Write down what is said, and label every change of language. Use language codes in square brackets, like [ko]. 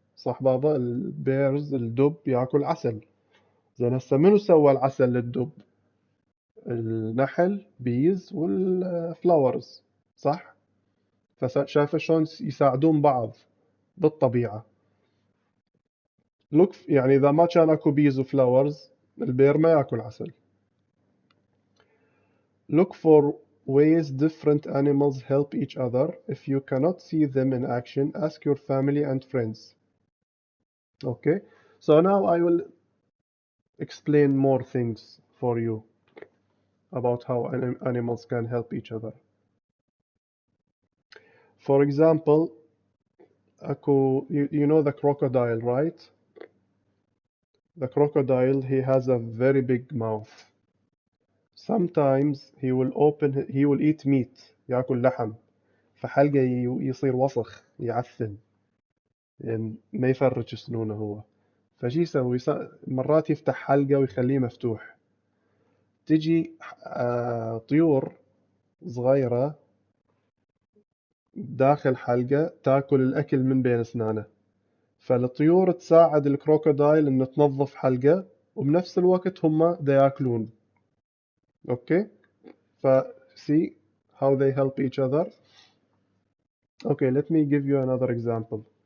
[ar] صح بابا؟ البيرز الدب ياكل عسل. زين هسه منو سوى العسل للدب؟ النحل bees والفلاورز. صح؟ فشايفة شلون يساعدون بعض بالطبيعة. يعني إذا ما كان أكو bees وفلاورز البير ما ياكل عسل. [en] Look for ways different animals help each other. If you cannot see them in action, ask your family and friends. Okay, so now I will explain more things for you about how animals can help each other. For example, you know the crocodile, right? The crocodile, he has a very big mouth. Sometimes he will eat meat. [ar] ياكل لحم. فحلقه يصير وسخ، يعفن، يعني ما يفرج سنونه هو. فشي يسوي؟ مرات يفتح حلقه ويخليه مفتوح. تجي طيور صغيرة داخل حلقة تاكل الأكل من بين أسنانه. فالطيور تساعد الكروكودايل إنه تنظف حلقة وبنفس الوقت هم دا ياكلون. أوكي. [en] see how they help each other. Okay, let me give you another example.